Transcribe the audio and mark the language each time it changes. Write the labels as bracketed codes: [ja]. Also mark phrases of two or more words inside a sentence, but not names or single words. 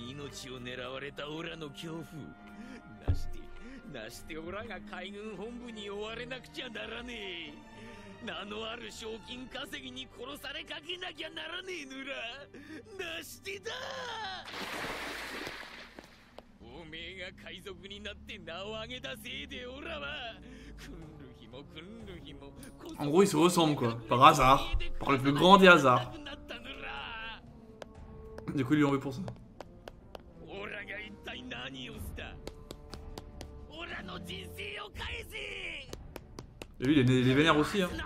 [ja] ちを狙われたオラの恐怖なしてオラが海軍本部に追われなくちゃならねえ。名のある賞金稼ぎに殺されかけなきゃならねえぬらなしてだ。おめえが海賊になって名を上げたせいでオラは [fr] En gros, ils se ressemblent quoi, par hasard, par le plus grand des hasards. Du coup, ils lui ont vu pour ça. Et lui, il est vénère aussi, hein.